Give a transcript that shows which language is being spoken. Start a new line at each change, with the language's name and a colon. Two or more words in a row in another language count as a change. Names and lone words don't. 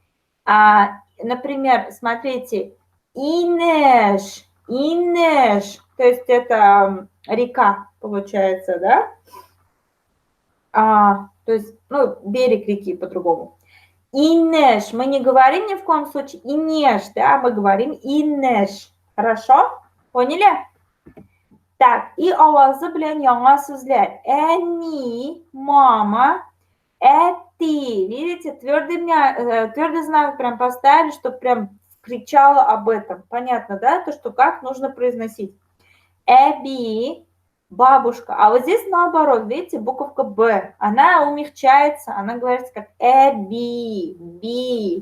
Russian: Например, смотрите,
Tatar: Инеш, Инеш,
Russian: то есть это река, получается, да? То есть, ну, берег реки по-другому. Инеш. Мы не говорим ни в коем случае инеш, да, мы говорим инеш. Хорошо? Поняли? Так, и
Tatar: авазы белән яңа сүзләр.
Russian: Әни, мама, эти. Видите, твердый знак прям поставили, чтобы прям кричала об этом. Понятно, да? То, что как нужно произносить. Эби, бабушка. А вот здесь наоборот, видите, буковка Б. Она умягчается, она говорится как эби, би.